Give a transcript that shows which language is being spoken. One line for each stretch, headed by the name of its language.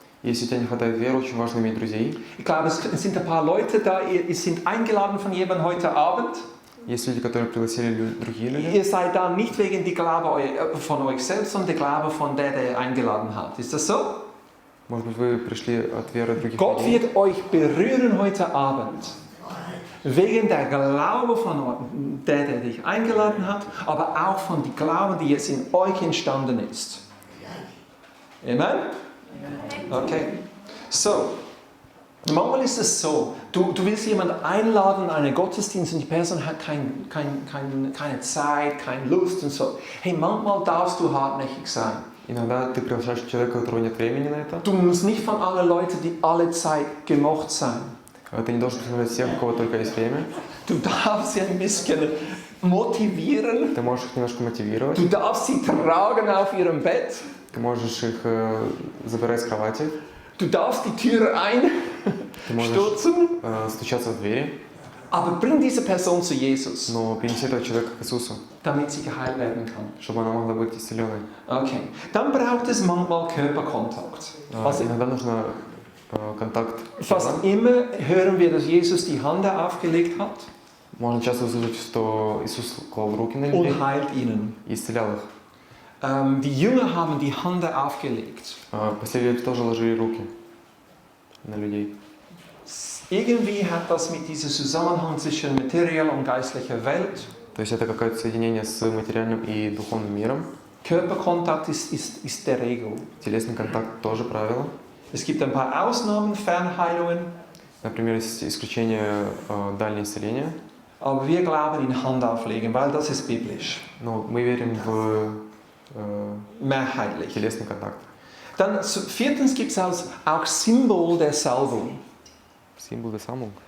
Russian: Если у тебя не хватает веры, очень важно иметь друзей.
German: Ich glaube, es sind ein paar Leute da, ihr sind eingeladen von jemandem heute Abend.
Russian: Есть люди, которые пригласили другие люди.
German: Ihr seid da nicht wegen der Glaube von euch selbst, sondern der Glaube von der eingeladen hat. Ist das so?
Russian: Может быть, вы пришли от веры других
German: Gott
Russian: людей.
German: wird euch berühren heute Abend. Wegen der Glaube von euch, der dich eingeladen hat, aber auch von dem Glauben, die jetzt in euch entstanden ist. Amen? Okay. So, manchmal ist es so, du willst jemanden einladen in einen Gottesdienst und die Person hat keine Zeit, keine Lust und so. Hey, manchmal darfst du hartnäckig sein.
Russian: Иногда ты приглашаешь человека, у которого нет времени на это.
German: Du musst nicht von allen Leuten, die alle Zeit gemocht sein.
Russian: Ты не должен приглашать всех, у кого только есть время.
German: Du darfst sie ein bisschen motivieren.
Russian: Ты можешь их немножко мотивировать.
German: Du darfst sie tragen auf ihrem Bett.
Russian: Ты можешь их забирать с кровати.
German: Du darfst die Tür
Russian: Ты можешь
German: einstürzen.
Russian: стучаться в двери.
German: Aber bring diese Person zu Jesus,
Russian: Но принеси этого человека к Иисусу,
German: damit sie geheilt werden kann.
Russian: чтобы она могла быть исцеленной. Okay.
German: Dann braucht es manchmal Körperkontakt. Also
Russian: Иногда нужно контакт.
German: fast immer hören wir, dass Jesus die Hand aufgelegt hat
Russian: Можно часто услышать, что Иисус клал руки на людей
German: und heilt ihnen.
Russian: и исцелял их.
German: Die Jünger haben die Hand aufgelegt.
Russian: Последователи тоже ложили руки на людей.
German: Irgendwie hat das mit diesem Zusammenhang zwischen materieller und geistlicher Welt.
Russian: То есть это какое-то соединение с материальным и духовным миром.
German: Körperkontakt ist der Regel.
Russian: Телесный контакт тоже правило.
German: Es gibt ein paar Ausnahmen, Fernheilungen,
Russian: Например, есть исключение дальнее исцеление.
German: aber wir glauben in Hand auflegen, weil das ist biblisch.
Russian: Но мы верим в
German: Mehrheitlich.
Russian: телесный контакт.
German: Dann viertens gibt es auch Symbol der Salbung. Символ der Sammlung.